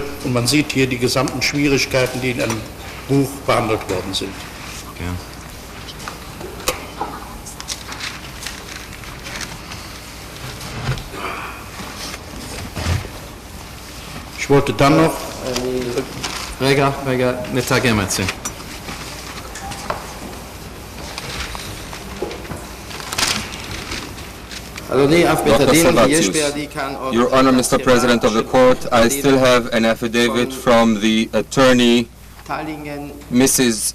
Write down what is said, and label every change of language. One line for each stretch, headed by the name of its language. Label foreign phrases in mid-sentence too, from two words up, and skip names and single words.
German: Und man sieht hier die gesamten Schwierigkeiten, die in einem Buch behandelt worden sind. Okay. Ich wollte dann noch...
Hebrew: רגע, נתרגם את זה.
English: Dr. Servatius, Your Honor, Mr. President of the Court, I still have an affidavit from the attorney, Mrs.